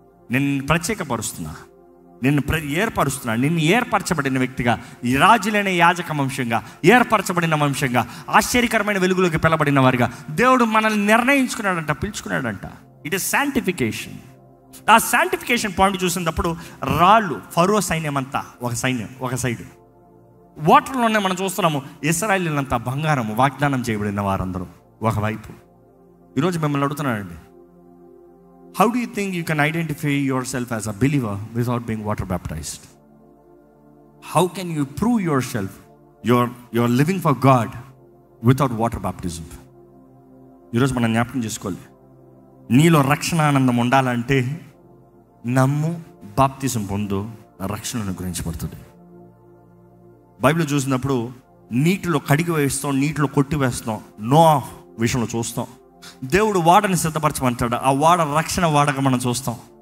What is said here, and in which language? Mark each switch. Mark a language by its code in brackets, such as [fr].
[te] నేను ప్రత్యేకపరుస్తున్నా, నిన్ను ఏర్పరుస్తున్నా, నిన్ను ఏర్పరచబడిన వ్యక్తిగా, ఈ రాజులైన యాజక వంశంగా, ఏర్పరచబడిన వంశంగా, ఆశ్చర్యకరమైన వెలుగులోకి పిలబడిన వారిగా దేవుడు మనల్ని నిర్ణయించుకున్నాడంట, పిలుచుకున్నాడంట. [en] It is sanctification. [te] ఆ శాంటిఫికేషన్ పాయింట్ చూసినప్పుడు రాళ్ళు, ఫరో సైన్యం అంతా ఒక సైన్యం, ఒక సైడ్. వాటర్లోనే మనం చూస్తున్నాము ఇశ్రాయేలీయులంతా బంగారం వాగ్దానం చేయబడిన వారందరూ ఒకవైపు. ఈరోజు మిమ్మల్ని అడుగుతున్నానండి, [en] how do you think you can identify yourself as a believer without being water baptized? How can you prove yourself you're living for God without water baptism? [te] ఈరోజు మనం జ్ఞాపకం చేసుకోవాలి, నీలో రక్షణ ఆనందం ఉండాలంటే నమ్ము, బాప్తిజం పొందు, రక్షణ అనుగ్రహించబడుతుంది. బైబిల్ చూసినప్పుడు నీటిలో కడిగి వేస్తాం, నీటిలో కొట్టి వేస్తాం. నోహ్ విషయంలో చూస్తాం, దేవుడు వాడని సిద్ధపరచమంటాడు, ఆ వాడ రక్షణ వాడక మనం చూస్తాం.